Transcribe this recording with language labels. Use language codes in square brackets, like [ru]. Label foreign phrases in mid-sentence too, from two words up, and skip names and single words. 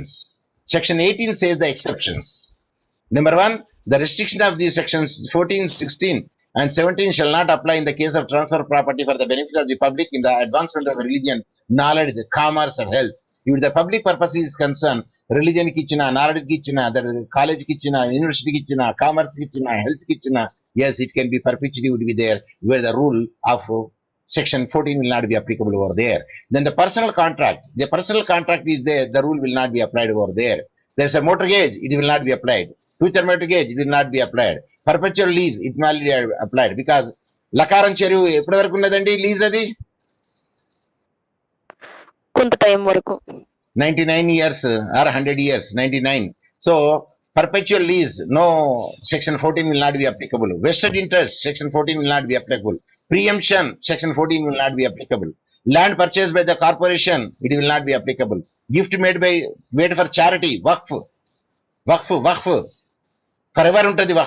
[en] Section 18 says the exceptions. Number 1, the restriction of these sections 14, 16 and 17 shall not apply in the case of transfer of property for the benefit of the public in the advancement of religion, knowledge, commerce and health. If the public purpose is concerned, religion [te] కి ఇచ్చిన, [en] knowledge [te] కి ఇచ్చిన, [en] college [te] కి ఇచ్చిన, [en] university [te] కి ఇచ్చిన, [en] commerce [te] కి ఇచ్చిన, [en] health [te] కి ఇచ్చిన, [en] yes, it can be perpetuity would be there, where the rule of Section 14 will not be applicable over there. Then the personal contract is there, the rule will not be applied over there. There's a mortgage, it will not be applied. Future mortgage, it will not be applied. Perpetual lease, it will not be applied, because Lakaran Cheru, [te] ఎప్పటి వరకు ఉన్నదండి లీజ్ అది? కొంత టైం వరకు [en] 99 years or 100 years, 99. So perpetual lease, no, Section 14 will not be applicable. Vested interest, Section 14 will not be applicable. Preemption, Section 14 will not be applicable. Land purchased by the corporation, it will not be applicable. Gift made for charity, waqf, forever untadi waqf.